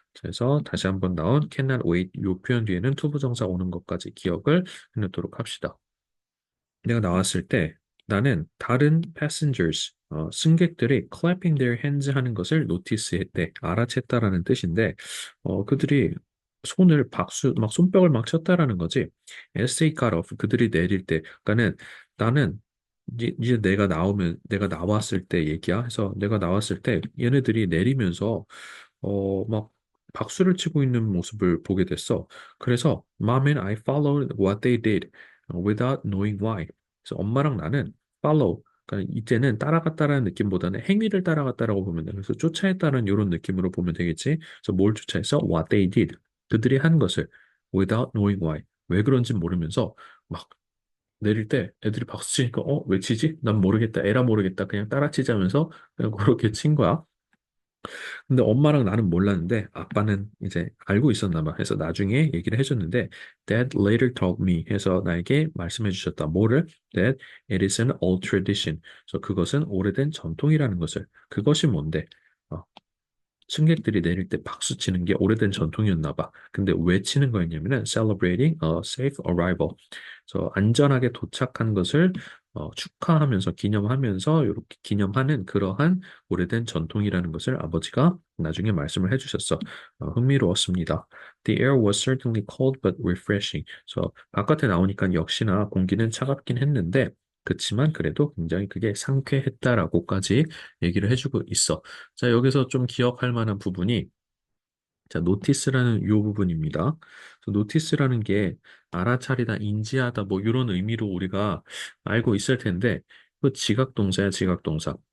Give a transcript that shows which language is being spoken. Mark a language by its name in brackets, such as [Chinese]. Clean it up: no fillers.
[Korean] 그래서 다시 한번 나온 cannot wait 이 표현 뒤에는 투부정사 오는 것까지 기억을 해놓도록 합시다. 내가 나왔을 때 나는 다른 passengers, 승객들이 [English] clapping their hands [Korean] 하는 것을 노티스했대. 알아챘다라는 뜻인데 그들이 손을 박수, 막 손뼉을 막 쳤다라는 거지. [English] As they got off, [Korean] 그들이 내릴 때. 그러니까는 나는 이제 내가 나왔을 때 얘기야. 해서 내가 나왔을 때 얘네들이 내리면서 막 박수를 치고 있는 모습을 보게 됐어. [English] 그래서 Mom and I followed what they did without knowing why. [Korean] 그래서 엄마랑 나는 follow. 그러니까 이때는 따라갔다라는 느낌보다는 행위를 따라갔다라고 보면 돼. 그래서 쫓아했다는 이런 느낌으로 보면 되겠지. 그래서 뭘 쫓아했어? [English] What they did. [Korean] 그들이 한 것을 [English] without knowing why. [Korean] 왜 그런지 모르면서 막 내릴 때 애들이 박수 치니까 왜 치지? 난 모르겠다. 에라 모르겠다. 그냥 따라치자면서 그냥 그렇게 친 거야. 근데 엄마랑 나는 몰랐는데 아빠는 이제 알고 있었나 봐. 그래서 나중에 얘기를 해줬는데 [English] Dad later told me [Korean] 해서 나에게 말씀해 주셨다. 뭐를? [English] That it is an old tradition. [Korean] 그래서 그것은 오래된 전통이라는 것을. 그것이 뭔데? 어, 승객들이 내릴 때 박수 치는 게 오래된 전통이었나 봐. 근데 왜 치는 거였냐면은 [English] celebrating a safe arrival. [Korean] 그래서 안전하게 도착한 것을 축하하면서 기념하면서 이렇게 기념하는 그러한 오래된 전통이라는 것을 아버지가 나중에 말씀을 해주셨어. 흥미로웠습니다. [English] The air was certainly cold but refreshing. [Korean] 그래서 바깥에 나오니까 역시나 공기는 차갑긴 했는데 그치만 그래도 굉장히 그게 상쾌했다라고까지 얘기를 해주고 있어. 자, 여기서 좀 기억할 만한 부분이 자, 노티스라는 이 부분입니다. 그래서 노티스라는 게 알아차리다, 인지하다 뭐 이런 의미로 우리가 알고 있을 텐데 그 지각동사야, 지각동사.